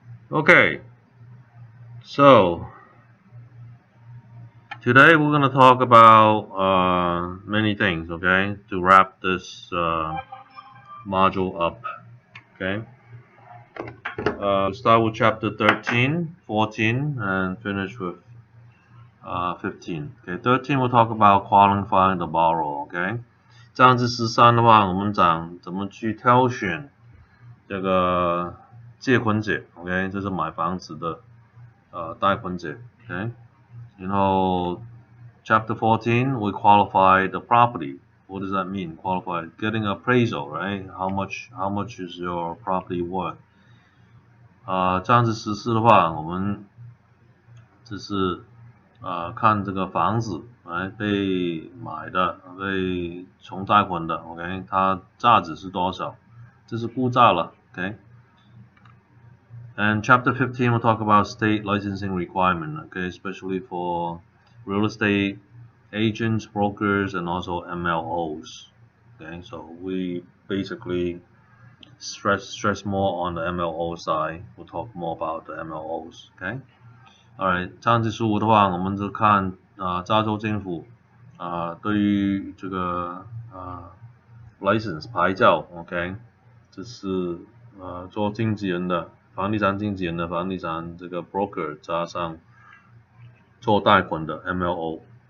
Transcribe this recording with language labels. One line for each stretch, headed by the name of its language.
English: Okay, so today we're going to talk about many things, okay, to wrap this module up, okay. We'll start with chapter 13, 14, and finish with 15. Okay, 13 we'll talk about qualifying the borrower, okay.
Chinese: 这样子13的话，我们讲怎么去挑选这个借款者 ，OK， 这是买房子的贷款者 ，OK。然后
English: Chapter 14 we qualify the property. What does that mean? Qualify getting appraisal, right? How much is your property worth?
Chinese: 这样子实施的话，我们就是看这个房子被买的被从贷款的 ，OK， 它价值是多少？这是估价了 ，OK。
English: And chapter 15 we'll talk about state licensing requirement, okay, especially for real estate agents, brokers, and also MLOs. Okay, so we basically stress more on the MLO side. We'll talk more about the MLOs. Okay.
Chinese: Alright， 这样子15的话，我们就看加州政府对于这个license 牌照 ，OK， 这是做经纪人的，房地产经纪人的，房地产这个 broker 加上做贷款的 MLO。